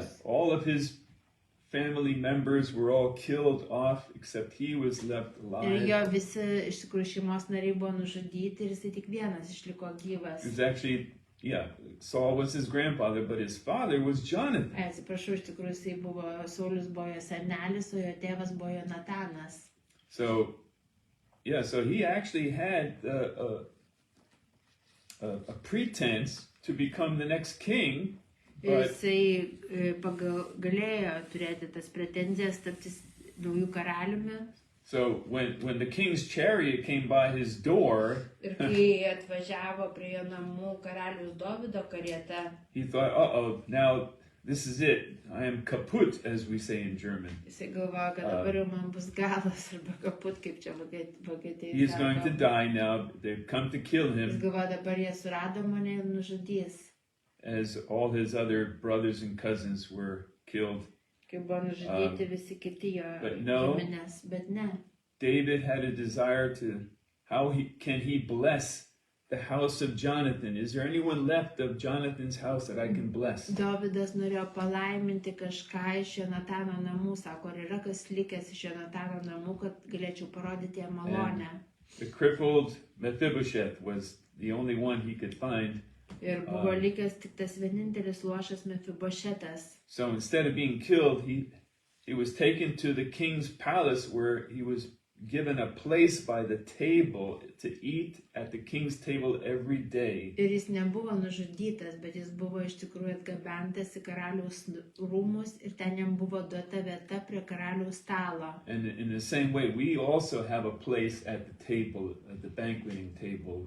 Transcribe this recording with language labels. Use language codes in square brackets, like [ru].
[en] Yeah, all of his family members were all killed off, except he was left alive. [lt] Ir jo visi iš tikrųjų šeimos nariai buvo nužudyti ir jisai tik vienas išliko gyvas. [en] It was actually, Saul was his grandfather, but his father was Jonathan. [lt] Atsiprašau, iš tikrųjų jisai Saulius buvo jo senelis, o jo tėvas buvo Jonatanas. [en] So he actually had a pretense to become the next king. [lt] Ir jisai galėjo turėti tas pretenzijas tapti naujų karaliumi. [en] So when the king's chariot came by his door, [lt] Ir kai atvažiavo prie jo namų karaliaus Dovydo karieta, [en] he thought, now this is it. I am kaput, as we say in German. [lt] Jisai galvojo, kad dabar jau man bus galas arba kaput, kaip čia Vokietijai. [en] He is going to die now. They've come to kill [lt] Jis [en] him, [lt] galvojo, dabar jie surado mane ir nužudys. [en] as all his other brothers and cousins were killed. [lt] Kai buvo nužudyti visi kiti jo giminės, bet ne. [en] David had a desire to, can he bless the house of Jonathan? Is there anyone left of Jonathan's house that I can bless? [lt] Dovydas norėjo palaiminti kažką iš Jonatano namų, sako, ar yra kas likęs iš Jonatano namų, kad galėčiau parodyti jam malonę. [en] The crippled Mephibosheth was the only one he could find. [lt] Ir buvo likęs tik tas vienintelis luošas Mefiboshetas. [en] So instead of being killed, he was taken to the king's palace, where he was given a place by the table to eat at the king's table every day. [lt] Ir jis nebuvo nužudytas, bet jis buvo iš tikrųjų atgabentas į karaliaus rūmus ir ten jam buvo duota vieta prie karaliaus stalo. [en] And in the same way, we also have a place at the table, at the banqueting table.